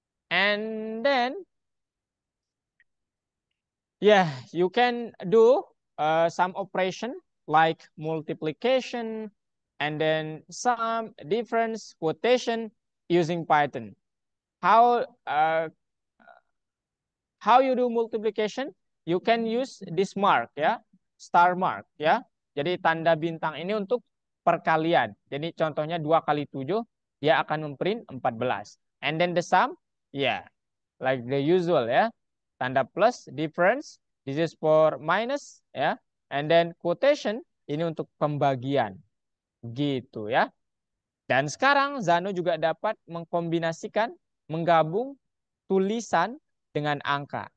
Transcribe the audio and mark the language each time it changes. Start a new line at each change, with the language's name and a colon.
English: And then, yeah, you can do some operation like multiplication and then sum, difference, quotation using Python. how how you do multiplication? You can use this mark ya, star mark ya.
Indonesian: Jadi tanda bintang ini untuk perkalian. Jadi contohnya 2 kali 7 dia akan memprint 14.
English: And then the sum, yeah, like the usual ya.
Indonesian: Tanda plus,
English: difference, this is for minus ya. And then quotation
Indonesian: ini untuk pembagian. Gitu ya. Dan sekarang Zano juga dapat mengkombinasikan, menggabung tulisan dengan angka.